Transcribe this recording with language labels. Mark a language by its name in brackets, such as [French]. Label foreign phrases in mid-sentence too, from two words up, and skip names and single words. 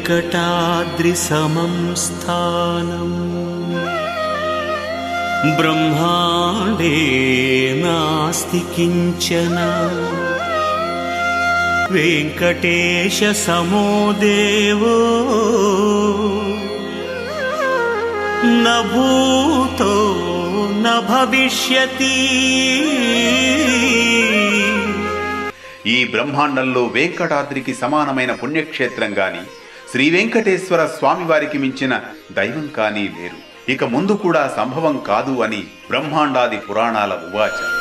[Sanskrit] वेङ्कटाद्रिसमं स्थानम् ब्रह्माण्डे नास्ति किञ्चन वेङ्कटेशसमो देवो न भूतो न भविष्यति। [Telugu] ఈ బ్రహ్మాండంలో వెంకటాద్రికి సమానమైన పుణ్యక్షేత్రం గాని శ్రీ వెంకటేశ్వర స్వామి వారికి మించిన దైవం కానీ లేరు, ఇక ముందు కూడా సంభవం కాదు అని బ్రహ్మాండాది పురాణాల ఉవాచ.